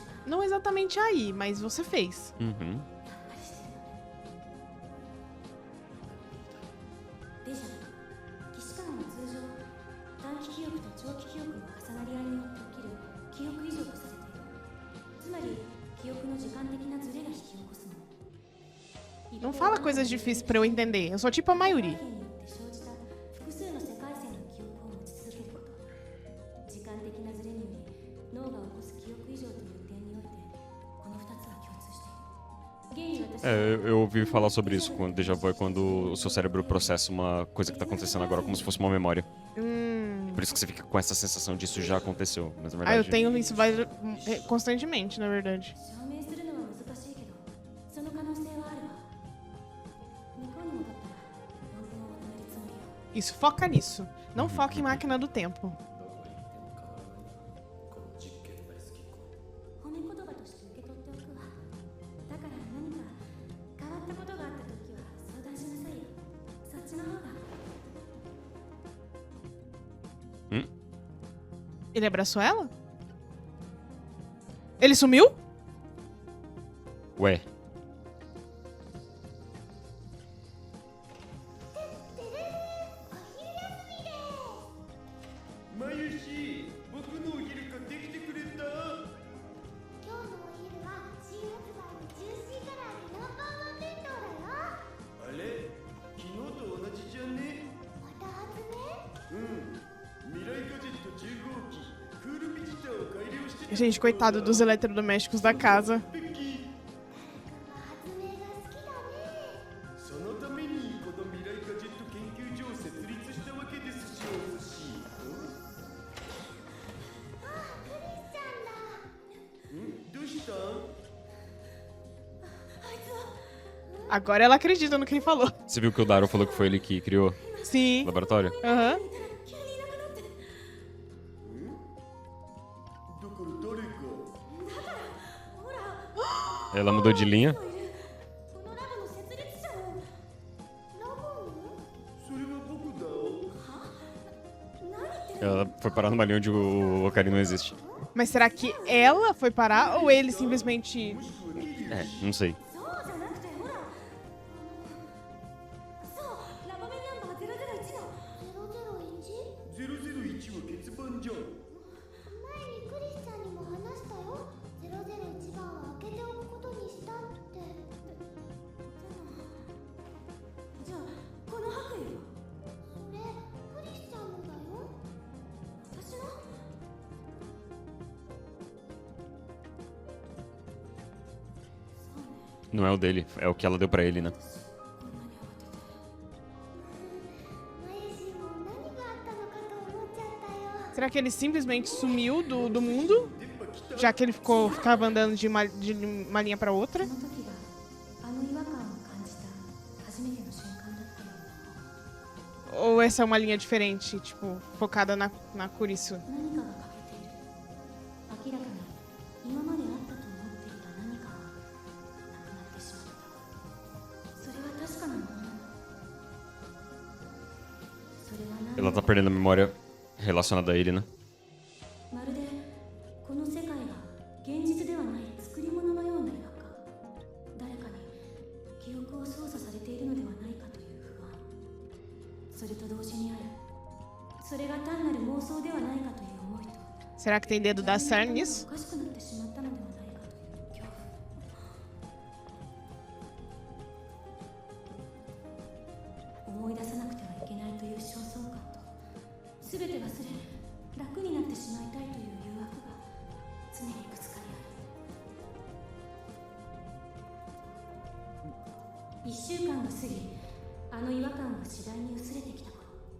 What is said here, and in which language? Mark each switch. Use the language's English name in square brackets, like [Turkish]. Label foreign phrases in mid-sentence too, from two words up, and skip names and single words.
[Portuguese] Não exatamente aí, mas você fez. Uhum. [Japanese] デジャブ既視感は通常短期記憶と長期記憶の重なり合いによって起きる記憶異常とされている。つまり記憶の時間的なズレが引き起こすもの。 [Portuguese] Não fala coisas difíceis pra eu entender. Eu sou tipo a maioria. [Japanese] 生じた複数の世界線の記憶を持ち続けること。時間的なズレにより脳が起こす記憶異常という点においてこの2つは共通している。現に私は [Portuguese] Eu ouvi falar sobre isso quando [French] déjà vu [Portuguese] é quando o seu cérebro processa uma coisa que tá acontecendo agora como se fosse uma memória. Por isso que você fica com essa sensação de isso já aconteceu, mas na Ah, eu verdade... tenho isso constantemente, na verdade. [Japanese] 証明するのは難しいけどその可能性はあるわ。向こうに戻ったら論文をまとめるつもりよ。 [Portuguese] Isso, foca nisso. Não foca em máquina do tempo. [Japanese] この実験大好きっ子。褒め言葉として受け取っておくわ。だから何か変わったことがあった時は相談しなさいよ。そっちの方が。 [Portuguese] Ele abraçou ela? Ele sumiu? Ué. [Japanese] まゆし、僕のお昼買ってきてくれた。今日のお昼は新発売のジューシー唐揚げナンバーワン弁当だよ。あれ、昨日と同じじゃね？また発明？未来ガジェット10号機、クールビジターを改良してた。 [Portuguese] Gente, coitado dos eletrodomésticos da casa. [Japanese] 誰かが発明が好きだね。そのためにこの未来ガジェット研究所を設立したわけですし、お寿司。クリスちゃんだ。どうした？ [Portuguese] Agora ela acredita no que ele falou. Você viu que o Daro falou que foi ele que criou o Sim. laboratório? Aham. [Japanese] だから誰が？ [Portuguese] Ela mudou de linha. [Japanese] このラボの設立者を。ラボン？それは僕だ。何言ってる？ [Portuguese] Ela foi parar numa linha onde o Ocarina não existe. Mas será que ela foi parar ou ele simplesmente. É, não sei. [Japanese] そうじゃなくてほら。そうラボメナンバー001の。 001？ 001は欠番じゃん。前にクリスちゃんにも話したよ。001番は開けておくことにしたって。じゃあこの白衣はそれクリスちゃんのだよ。私の？ [Portuguese] Não é o dele, é o que ela deu pra ele, né? [Japanese] こんなに慌てて。マユシも何があったのかと思っちゃったよ。 [Portuguese] Será que ele simplesmente sumiu do mundo? Já que ele ficava andando de uma linha pra outra? [Japanese] その時があの違和感を感じた初めての瞬間だったよ。 [Portuguese] Ou essa é uma linha diferente, tipo, focada na Kurisu? [Japanese] 何かが欠けている。明らかに今まであったと思っていた何かがなくなってしまった。それは確かなものなの。それは何 [Portuguese] Ela tá perdendo a memória relacionada a ele, né? [Japanese] まるでこの世界が現実ではない作り物のような違和感。誰かに記憶を操作されているのではないかという不安。それと同時にある。それが単なる妄想ではないかという思いと。 [Portuguese] Será que tem dedo da Cern [Japanese] お [Portuguese] nisso? [Japanese] かしくなってしまったのではないかという恐怖。思い出さなくてはいけないという焦燥感と全て忘れ楽になってしまいたいという誘惑が常にぶつかり合る。1週間が過ぎあの違和感が次第に薄れてきた頃